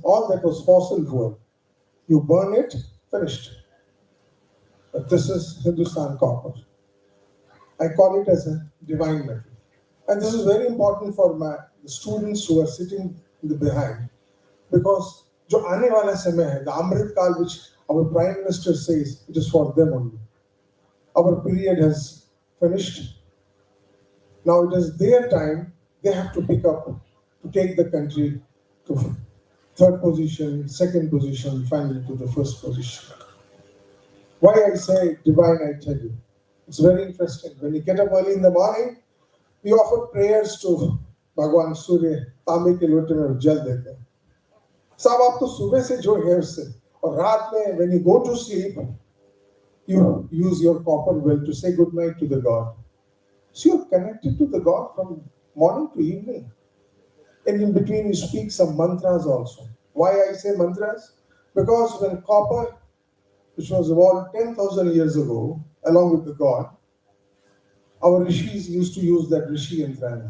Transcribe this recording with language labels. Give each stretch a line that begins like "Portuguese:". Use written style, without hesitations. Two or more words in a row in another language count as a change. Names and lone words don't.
English: All that was fossil fuel. You burn it, finished. But this is Hindustan copper. I call it as a divine metal. And this is very important for the students who are sitting in the behind.
Hindi: Because जो आने वाला समय है,
English: the Amrit Kal, which our Prime Minister says, it is for them only. Our period has finished. Now it is their time. They have to pick up to take the country to third position, second position, finally to the first position. Why I say divine, I tell you. It's very interesting. When you get up early in the morning, we offer prayers to
Hindi: भगवान सूर्य तांबे के लोटे में जल देते हैं। साहब आप तो सुबह से जुड़ गए उससे, और रात में
English: when you go to sleep, you use your copper well to say good night to the God. So you're connected to the God from morning to evening. And in between you speak some mantras also. Why I say mantras? Because when copper, which was evolved 10,000 years ago, along with the God, our rishis used to use that rishi yantrana.